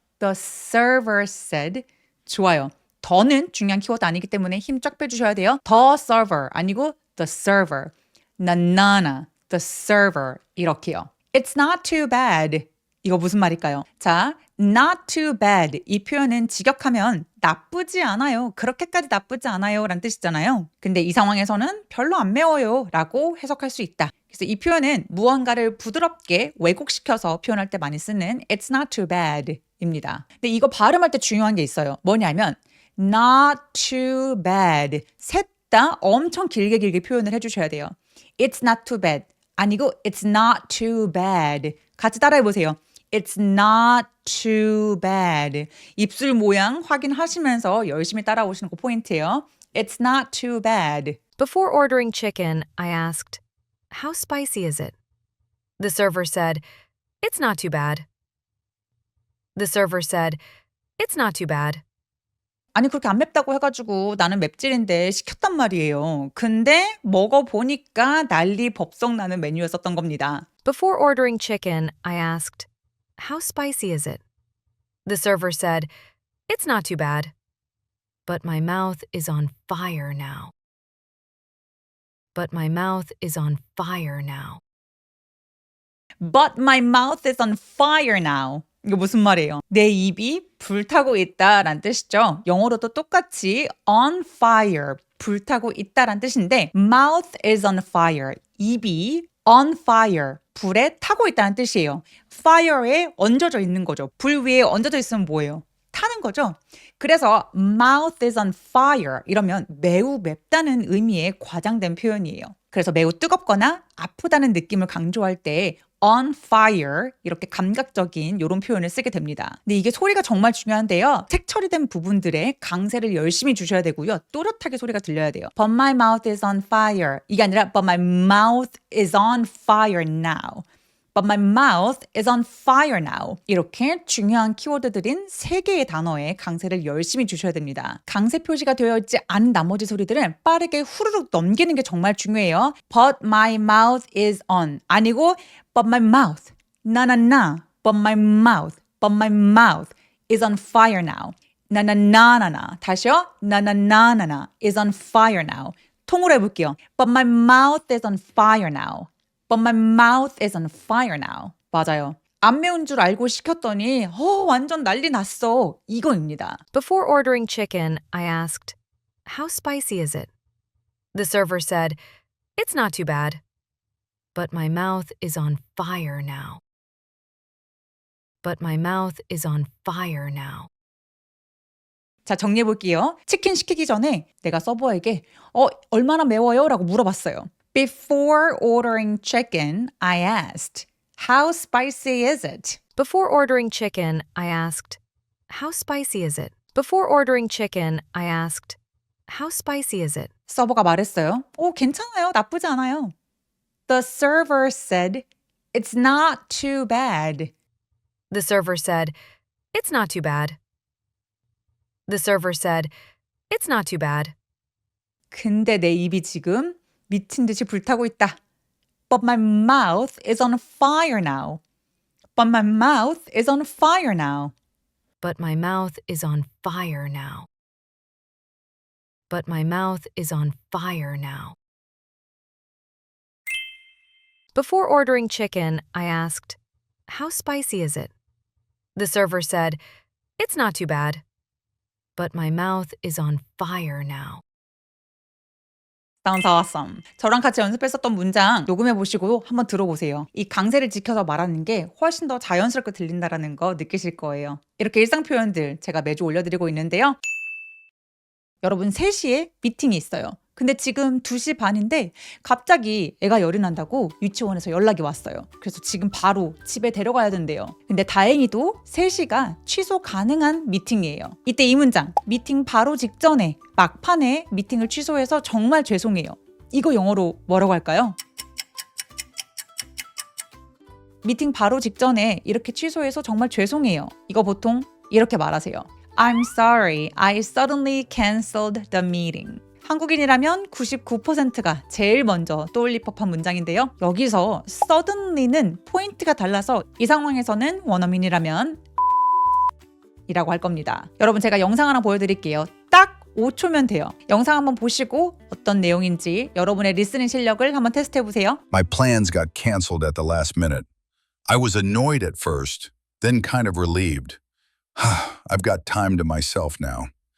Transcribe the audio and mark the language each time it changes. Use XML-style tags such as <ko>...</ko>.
<en>The server said</en> <ko>좋아요. 더는 중요한 키워드 아니기 때문에 힘 쫙 빼주셔야 돼요.</ko> <en>The server</en> <ko>아니고</ko> <en>the server.</en> <ko>나나나</ko> <en>the server</en> <ko>이렇게요.</ko> <en>It's not too bad.</en> <ko>이거 무슨 말일까요? 자,</ko> <en>not too bad</en> <ko>이 표현은 직역하면 나쁘지 않아요. 그렇게까지 나쁘지 않아요 라는 뜻이잖아요. 근데 이 상황에서는 별로 안 매워요 라고 해석할 수 있다. 그래서 이 표현은 무언가를 부드럽게 왜곡시켜서 표현할 때 많이 쓰는</ko> <en>It's not too bad</en> <ko>입니다. 근데 이거 발음할 때 중요한 게 있어요. 뭐냐면</ko> <en>not too bad</en> <ko>셋 다 엄청 길게 표현을 해주셔야 돼요.</ko> <en>It's not too bad</en> <ko>아니고</ko> <en>It's not too bad</en> <ko>같이 따라해 보세요.</ko> <en>It's not too bad</en> <ko>입술 모양 확인하시면서 열심히 따라오시는 거 포인트예요.</ko> <en>It's not too bad. Before ordering chicken, I asked, How spicy is it? The server said, It's not too bad. The server said, It's not too bad.</en> <ko>아니 그렇게 안 맵다고 해가지고 나는 맵찔인데 시켰단 말이에요. 근데 먹어보니까 난리 법석 나는 메뉴였었던 겁니다.</ko> <en>Before ordering chicken, I asked, How spicy is it? The server said, It's not too bad. But my mouth is on fire now. But my mouth is on fire now. But my mouth is on fire now.</en> <ko>이거 무슨 말이에요? 내 입이 불타고 있다라는 뜻이죠. 영어로도 똑같이</ko> <en>on fire,</en> <ko>불타고 있다라는 뜻인데</ko> <en>mouth is on fire,</en> <ko>입이 on fire, 불에 타고 있다는 뜻이에요. fire에 얹어져 있는 거죠. 불 위에 얹어져 있으면 뭐예요? 타는 거죠. 그래서</ko> <en>mouth is on fire</en> <ko>이러면 매우 맵다는 의미의 과장된 표현이에요. 그래서 매우 뜨겁거나 아프다는 느낌을 강조할 때</ko> <en>on fire</en> <ko>이렇게 감각적인 이런 표현을 쓰게 됩니다. 근데 이게 소리가 정말 중요한데요. 색 처리된 부분들에 강세를 열심히 주셔야 되고요. 또렷하게 소리가 들려야 돼요.</ko> <en>But my mouth is on fire</en> <ko>이게 아니라</ko> <en>But my mouth is on fire now. But my mouth is on fire now.</en> <ko>이렇게 중요한 키워드들인 3개의 단어에 강세를 열심히 주셔야 됩니다. 강세 표시가 되어 있지 않은 나머지 소리들은 빠르게 후루룩 넘기는 게 정말 중요해요.</ko> <en>But my mouth is on.</en> <ko>아니고</ko> <en>But my mouth. 나나나. But my mouth. But my mouth is on fire now.</en> <ko>나나나나나. 다시요.</ko> <en>나나나나나 is on fire now.</en> <ko>통으로 해볼게요.</ko> <en>But my mouth is on fire now. But my mouth is on fire now.</en> <ko>맞아요. 안 매운 줄 알고 시켰더니 완전 난리 났어. 이거입니다.</ko> <en>Before ordering chicken, I asked, "How spicy is it?" The server said, "It's not too bad." But my mouth is on fire now. But my mouth is on fire now.</en> <ko>자, 정리해 볼게요. 치킨 시키기 전에 내가 서버에게 얼마나 매워요? 라고 물어봤어요.</ko> <en>Before ordering chicken, I asked, "How spicy is it?" Before ordering chicken, I asked, "How spicy is it?" Before ordering chicken, I asked, "How spicy is it?"</en> <ko>서버가 말했어요. 괜찮아요. 나쁘지 않아요.</ko> <en>The server said, "It's not too bad." The server said, "It's not too bad." The server said, "It's not too bad."</en> <ko>근데 내 입이 지금 미친 듯이 불타고 있다.</ko> <en>But my mouth is on fire now. But my mouth is on fire now. But my mouth is on fire now. But my mouth is on fire now. Before ordering chicken, I asked, "How spicy is it?" The server said, "It's not too bad." But my mouth is on fire now. Sounds awesome.</en> <ko>저랑 같이 연습했었던 문장 녹음해 보시고 한번 들어보세요. 이 강세를 지켜서 말하는 게 훨씬 더 자연스럽게 들린다는 거 느끼실 거예요. 이렇게 일상 표현들 제가 매주 올려드리고 있는데요. 여러분 3시에 미팅이 있어요. 근데 지금 2시 반인데 갑자기 애가 열이 난다고 유치원에서 연락이 왔어요. 그래서 지금 바로 집에 데려가야 된대요. 근데 다행히도 3시가 취소 가능한 미팅이에요. 이때 이 문장, 미팅 바로 직전에 막판에 미팅을 취소해서 정말 죄송해요. 이거 영어로 뭐라고 할까요? 미팅 바로 직전에 이렇게 취소해서 정말 죄송해요. 이거 보통 이렇게 말하세요.</ko> <en>I'm sorry, I suddenly canceled the meeting.</en> <ko>한국인이라면 99%가 제일 먼저 떠올릴 법한 문장인데요. 여기서 suddenly는 포인트가 달라서 이 상황에서는 원어민이라면 이라고 할 겁니다. 여러분 제가 영상 하나 보여드릴게요. 딱 5초면 돼요. 영상 한번 보시고 어떤 내용인지 여러분의 리스닝 실력을 한번 테스트해보세요.</ko> <en>My plans got canceled at the last minute. I was annoyed at first, then kind of relieved. I've got time to myself now.</en>